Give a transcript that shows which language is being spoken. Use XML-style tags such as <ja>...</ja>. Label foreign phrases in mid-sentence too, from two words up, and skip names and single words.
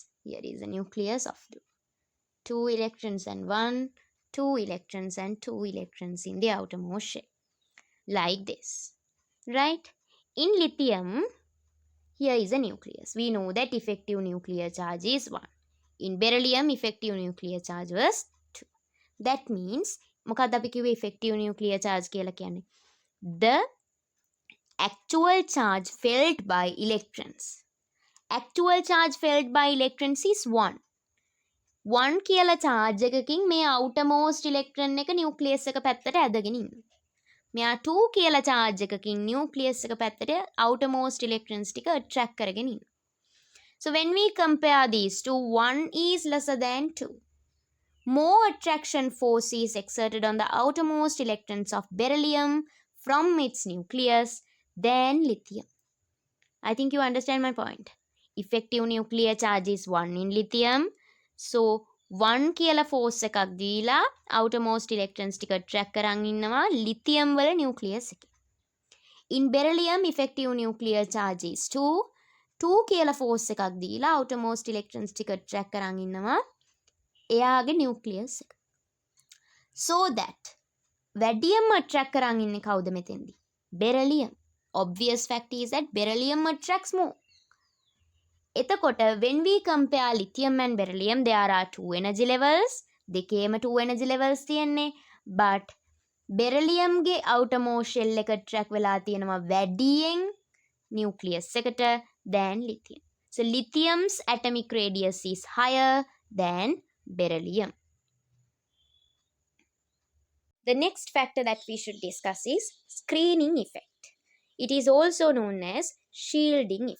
<en>Here is the nucleus of 2 electrons and 1, 2 electrons and 2 electrons in the outermost shell. Like this. Right? In lithium, here is a nucleus. We know that effective nuclear charge is 1. In beryllium, effective nuclear charge was 2. That means,</en> <si>මොකක්ද අපි කිව්වේ</si> <en>effective nuclear charge</en> <si>කියලා කියන්නේ?</si> <en>The actual charge felt by electrons. Actual charge felt by electrons is 1.</en> <si>1 කියලා charge එකකින් මේ</si> <en>outermost electron</en> <si>එක nucleus එක පැත්තට ඇදගෙන ඉන්නවා. මෙයා 2 කියලා charge එකකින් nucleus එක පැත්තට</si> <en>outermost electrons</en> <si>ටික attract කරගෙන ඉන්නවා.</si> <en>So when we compare these two, 1 is lesser than 2. More attraction force is exerted on the outermost electrons of beryllium from its nucleus than lithium. I think you understand my point. Effective nuclear charge is 1 in lithium.</en> <si>So 1 කියලා force එකක් දීලා</si> <en>outermost electrons</en> <si>ටික attract කරන් ඉන්නවා lithium වල nucleus එකේ.</si> <en>In beryllium effective nuclear charge is 2.</en> <si>2 කියලා force එකක් දීලා</si> <en>outermost electrons</en> <si>ටික attract කරන් ඉන්නවා එයාගේ nucleus එක.</si> <en>So that</en> <si>වැඩියම attract කරන් ඉන්නේ කවුද මෙතෙන්දී?</si> <en>Beryllium. Obvious fact is that beryllium attracts more. එතකොට when we compare lithium and beryllium, there are 2 energy levels.</en> <si>දෙකේම</si> <en>2 energy levels</en> <si>තියෙන්නේ.</si> <en>But beryllium</en> <si>ගේ</si> <en>outermost shell</en> <si>එක attract වෙලා තියෙනවා වැඩියෙන් nucleus එකට</si> <en>than lithium. So lithium's atomic radius is higher than beryllium. The next factor that we should discuss is screening effect. It is also known as shielding effect.</en>